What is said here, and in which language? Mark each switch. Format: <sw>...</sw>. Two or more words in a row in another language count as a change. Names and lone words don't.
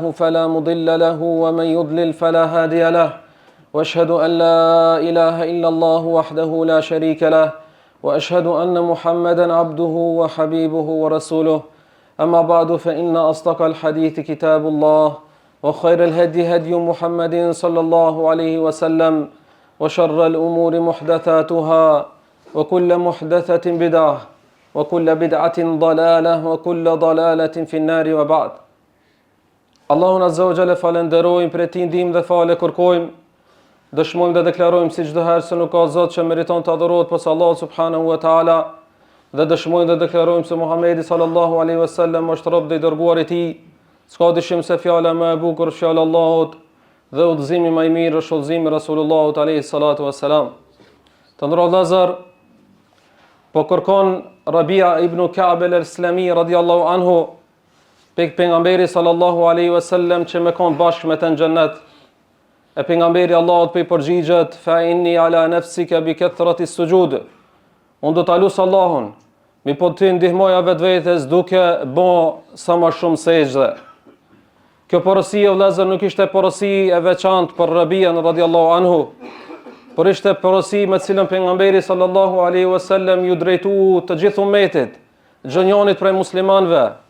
<ar>فلا مضل له ومن يضلل فلا هادي له وأشهد أن لا إله إلا الله وحده لا شريك له وأشهد أن محمدا عبده وحبيبه ورسوله أما بعد فإن أصدق الحديث كتاب الله وخير الهدي هدي محمد صلى الله عليه وسلم وشر الأمور محدثاتها وكل محدثة بدعة وكل بدعة ضلالة وكل ضلالة في النار وبعد.</ar> <sq>Allahun</sq> <ar>عز وجل</ar> <sq>falenderojmë, për ti ndihmë dhe falë kërkojmë. Dëshmojmë dhe deklarojmë si çdo herë se nuk ka Zot që meriton të adhurohet posa Allahu</sq> <ar>سبحانه وتعالى,</ar> <sq>dhe dëshmojmë dhe deklarojmë se Muhamedi</sq> <ar>صلى الله عليه وسلم</ar> <sq>është rob dhe i dërguar i Tij. S'ka dyshim se fjala më e bukur është fjala e Allahut dhe udhëzimi më i mirë është udhëzimi i Rasulullahut</sq> <ar>عليه الصلاة والسلام.</ar> <sq>Të nderuar vëllezër, po kërkon Rabia ibn Ka'b al-Islami</sq> <ar>رضي الله عنه</ar> <sq>pejgamberi</sq> <ar>صلى الله عليه وسلم</ar> <sq>që me kon bashkë me të në xhennet. E pejgamberi Allahut po i përgjigjet:</sq> <ar>فإني على نفسك بكثرة السجود.</ar> <sq>Unë do ta lut Allahun, mi po ti ndihmoja vetvetes duke bë sa më shumë sejdë. Kjo porosi e vëllezër nuk ishte porosi e veçantë për Rabian</sq> <ar>رضي الله عنه,</ar> <sq>por ishte porosi me cilën pejgamberi</sq> <ar>صلى الله عليه وسلم</ar> <sq>ju drejtu të gjithë ummetit, xhonjonit prej muslimanëve.</sq>